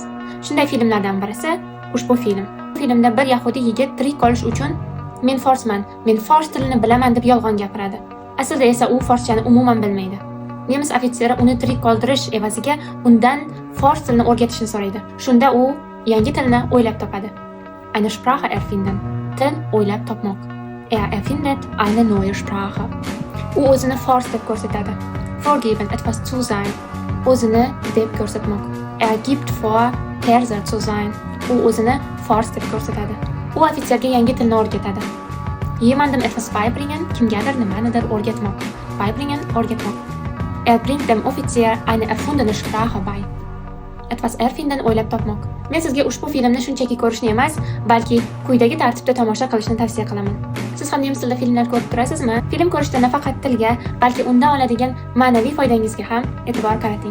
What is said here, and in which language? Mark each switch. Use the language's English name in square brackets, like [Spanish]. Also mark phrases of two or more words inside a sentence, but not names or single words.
[Uzbek] Shunday filmlardan birisi ushbu film. Filmda bir yahudiy yigit tirik qolish uchun men forsman, men fors tilini bilaman deb yolg'on gapiradi. Aslida esa u forschani umuman bilmaydi. Nemis ofitseri uni tirik qoldirish evaziga undan fors tilini o'rgatishni so'raydi. Shunda u yangi tilni o'ylab topadi. [German] Eine Sprache erfinden. [Uzbek] Til o'ylab topmoq. [German] Erfindet eine neue Sprache. [Uzbek] U o'zini fors deb ko'rsatadi. [German] Vorgeben, etwas zu sein. [Uzbek] O'zini deb ko'rsatmoq. [German] Gibt vor, Perser zu sein. [Uzbek] U o'zini fors deb ko'rsatadi. U ofitserga yangi tilni o'rgatadi. [German] Jemandem etwas beibringen, [Uzbek] kimgadir nimanidir o'rgatmoq. [German] Beibringen, o'rgatmoq. Bringt dem Offizier eine erfundene Sprache bei. Etwas erfinden, [Uzbek] o'ylab topmoq. Men sizga ushbu filmni shunchaki ko'rishni emas, balki quyidagi tartibda tomosha qilishni tavsiya qilaman. Siz ham nemis tilida filmlar ko'rib turasizmi? Film ko'rishda nafaqat tilga, balki undan oladigan ma'naviy foydangizga ham e'tibor qarating.